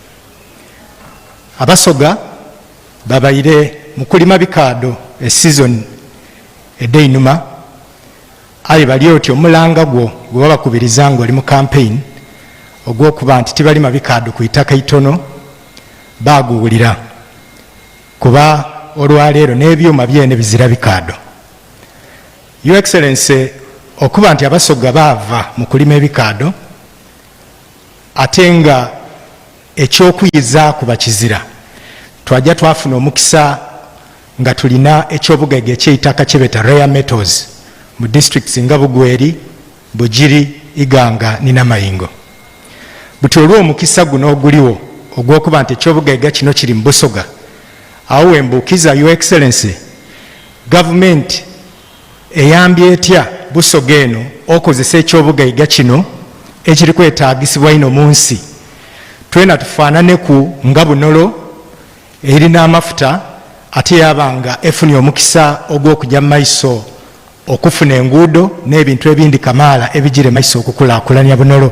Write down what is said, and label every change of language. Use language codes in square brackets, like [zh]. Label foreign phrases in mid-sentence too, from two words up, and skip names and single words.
[xog] Abasoga babaire mu kulima bikaado esizoni edeinuma, aye bali oti omulanga gwo gwe babakubiriza nga oli mu campaign ogw'okuba nti tibalima bikaado ku itaka itono baaguwulira, kuba olwaleero n'ebyuma byene bizira bikaado. [en] Your Excellency, [xog] okuba nti Abasoga baava mu kulima ebikaado ate nga ekyokuyiza kuba kizira, twajja twafuna omukisa nga tulina ekyobugagga eky'eitaka kyebeta [en] rare metals [xog] mu districts nga Bugweri, Bugiri, Iganga ne Namayingo. Buti olw'omukisa guno oguliwo ogw'okuba nti ekyobugagga kino kiri mu Busoga, awo wembuukiza [en] Your Excellency, [xog] gavumenti eyambye etya Busoga eno okozesa ekyobugagga kino ekiri kwetaagisibwa ino mu nsi, twena tufaanane ku nga Bunolo erina amafuta ate yabanga efunye omukisa ogw'okujja mu maiso okufuna enguudo n'ebintu ebindi kamaala ebigire maiso okukulaakulanya Bunolo.